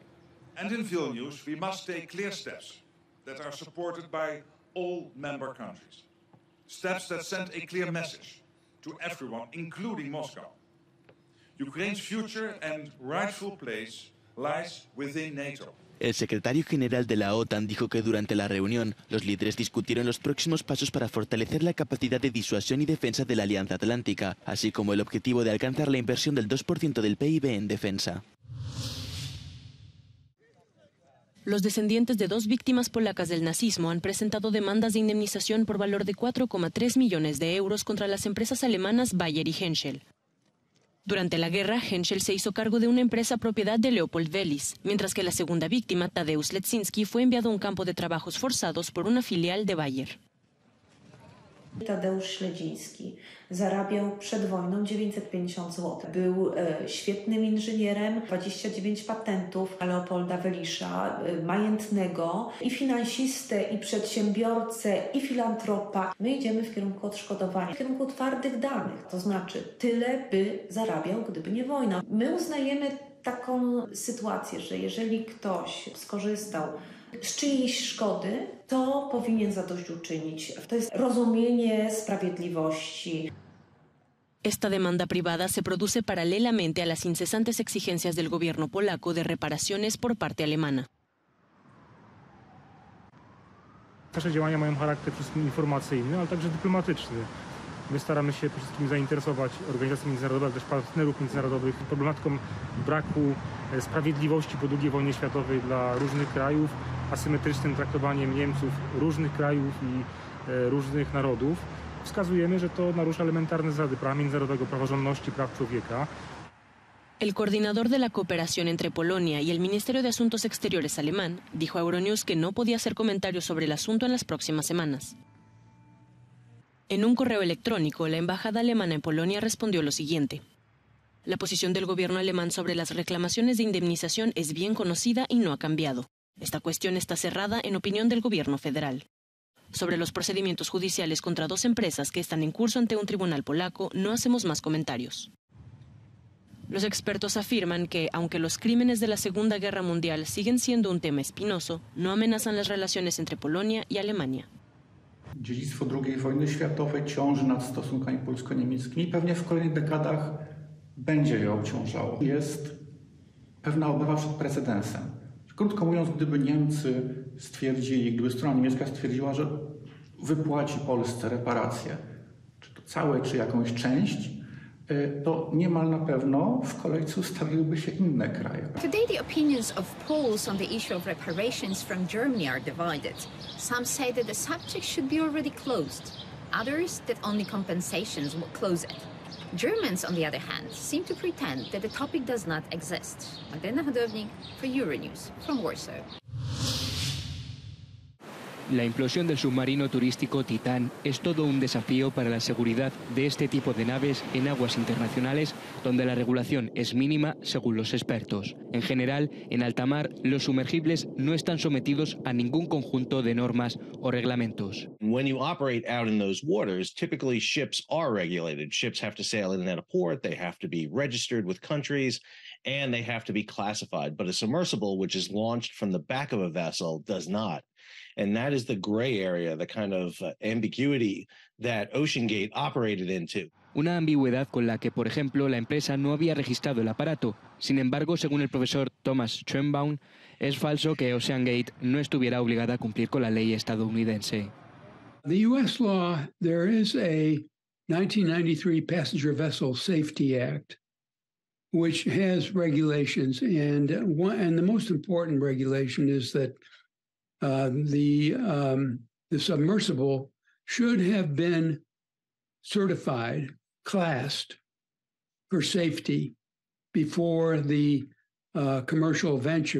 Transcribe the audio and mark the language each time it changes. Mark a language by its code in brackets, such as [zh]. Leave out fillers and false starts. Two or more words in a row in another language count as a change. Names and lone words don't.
[en] And in Vilnius, we must take clear steps that are supported by all member countries. Steps that send a clear message to everyone, including Moscow. Ukraine's future and rightful place lies within NATO. [es] El secretario general de la OTAN dijo que durante la reunión los líderes discutieron los próximos pasos para fortalecer la capacidad de disuasión y defensa de la Alianza Atlántica, así como el objetivo de alcanzar la inversión del 2% del PIB en defensa. Los descendientes de 2 víctimas polacas del nazismo han presentado demandas de indemnización por valor de 4,3 millones de euros contra las empresas alemanas Bayer y Henschel. Durante la guerra, Henschel se hizo cargo de una empresa propiedad de Leopold Wellis, mientras que la segunda víctima, Tadeusz Leczinski, fue enviado a un campo de trabajos forzados por una filial de Bayer. [pl] Tadeusz Leczinski zarabiał przed wojną 950 zł. Był świetnym inżynierem, 29 patentów Leopolda Welisa, majętnego i finansistę, i przedsiębiorcę, i filantropa. My idziemy w kierunku odszkodowania, w kierunku twardych danych, to znaczy tyle by zarabiał, gdyby nie wojna. My uznajemy taką sytuację, że jeżeli ktoś skorzystał z czyjejś szkody, to powinien zadośćuczynić. To jest rozumienie sprawiedliwości. [es] Esta demanda privada se produce paralelamente a las incesantes exigencias del gobierno polaco de reparaciones por parte alemana. [pl] Nasze działania mają charakter przede wszystkim informacyjny, ale także dyplomatyczny. My staramy się przede wszystkim zainteresować organizacje międzynarodowe, ale też partnerów międzynarodowych problematyką braku sprawiedliwości po II wojnie światowej dla różnych krajów, asymetrycznym traktowaniem Niemców różnych krajów i różnych narodów. Wskazujemy, że to narusza elementarne zasady prawa międzynarodowego, praworządności, praw człowieka. [es] El coordinador de la cooperación entre Polonia y el Ministerio de Asuntos Exteriores alemán dijo a Euronews que no podía hacer comentarios sobre el asunto en las próximas semanas. En un correo electrónico, la embajada alemana en Polonia respondió lo siguiente: la posición del gobierno alemán sobre las reclamaciones de indemnización es bien conocida y no ha cambiado. Esta cuestión está cerrada en opinión del gobierno federal. Sobre los procedimientos judiciales contra 2 empresas que están en curso ante un tribunal polaco, no hacemos más comentarios. Los expertos afirman que, aunque los crímenes de la Segunda Guerra Mundial siguen siendo un tema espinoso, no amenazan las relaciones entre Polonia y Alemania. [pl] Dziedzictwo II wojny światowej ciąży nad stosunkami polsko-niemieckimi i pewnie w kolejnych dekadach będzie je obciążało. Jest pewna obawa przed precedensem. Krótko mówiąc, gdyby Niemcy stwierdzili, gdyby strona niemiecka stwierdziła, że wypłaci Polsce reparacje, czy to całe, czy jakąś część, to niemal na pewno w kolejce ustawiłyby się inne kraje. [en] Today the opinions of Poles on the issue of reparations from Germany are divided. Some say that the subject should be already closed. Others that only compensations will close it. Germans, on the other hand, seem to pretend that the topic does not exist. Magdalena Hodownik for Euronews from Warsaw. [es] La implosión del submarino turístico Titán es todo un desafío para la seguridad de este tipo de naves en aguas internacionales, donde la regulación es mínima según los expertos. En general, en alta mar, los sumergibles no están sometidos a ningún conjunto de normas o reglamentos. [en] When you operate out in those waters, typically ships are regulated. Ships have to sail in and out of port, they have to be registered with countries, and they have to be classified. But a submersible, which is launched from the back of a vessel, does not. And that is the gray area, the kind of ambiguity that OceanGate operated into. [es] Una ambigüedad con la que, por ejemplo, la empresa no había registrado el aparato. Sin embargo, según el profesor Thomas Schoenbaum, es falso que OceanGate no estuviera obligada a cumplir con la ley estadounidense. [en] The U.S. law, there is a 1993 Passenger Vessel Safety Act, which has regulations, and the most important regulation is that the submersible should have been certified, classed for safety before the commercial venture.